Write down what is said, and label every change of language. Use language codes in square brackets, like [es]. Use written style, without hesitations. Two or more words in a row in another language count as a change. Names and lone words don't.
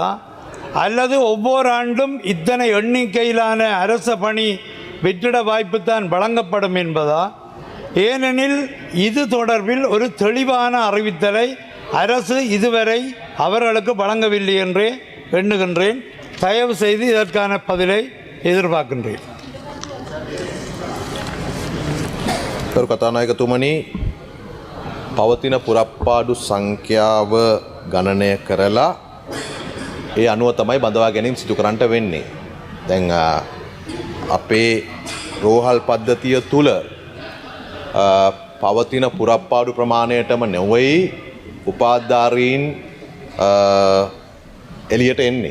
[ta] அல்லது ஒவ்வொரு ஆண்டும் இத்தனை எண்ணிக்கையிலான அரச பணி வெற்றிட வாய்ப்பு தான் வழங்கப்படும் என்பதா? ஏனெனில் இது தொடர்பில் ஒரு தெளிவான அறிவித்தலை அரசு இதுவரை அவர்களுக்கு வழங்கவில்லை என்றே எண்ணுகின்றேன். தயவு செய்து இதற்கான பதிலை எதிர்பார்க்கின்றேன். [si] කතානායකතුමනි, පවතින පුරප්පාඩු සංඛ්‍යාව ගණනය කරලා ඒ අනුව තමයි බඳවා ගැනීම සිදු කරන්නට වෙන්නේ. දැන් අපේ රෝහල් පද්ධතිය තුල පවතින පුරප්පාඩු ප්‍රමාණයටම නෙවෙයි උපාධාරීන් එළියට එන්නේ.